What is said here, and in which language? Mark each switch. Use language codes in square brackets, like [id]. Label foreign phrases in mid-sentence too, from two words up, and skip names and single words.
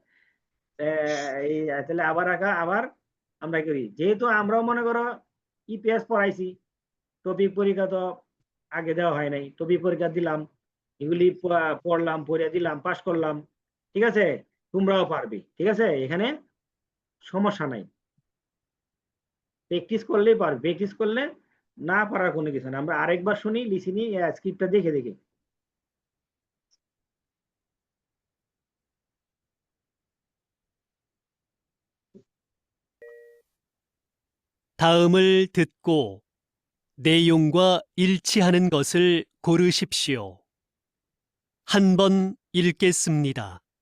[bn] এই তাহলে আবার আবার আমরা করি, যেহেতু আমরাও মনে করো ইপিএস পড়াইছি, টপিক পরীক্ষা তো আগে দেওয়া হয় নাই, টপিক পরীক্ষা দিলাম, এগুলি পড়লাম, পড়ে দিলাম, পাস করলাম, ঠিক আছে? তোমরাও পারবে, ঠিক আছে, এখানে সমস্যা নাই, প্র্যাকটিস করলেই পারবে, প্র্যাকটিস করলে না পারার কোনো কিছু না। আমরা আরেকবার শুনি [en] listening script [bn] দেখে দেখে। [ko] 다음을 듣고 내용과 일치하는 것을 고르십시오. 한 번 읽겠습니다.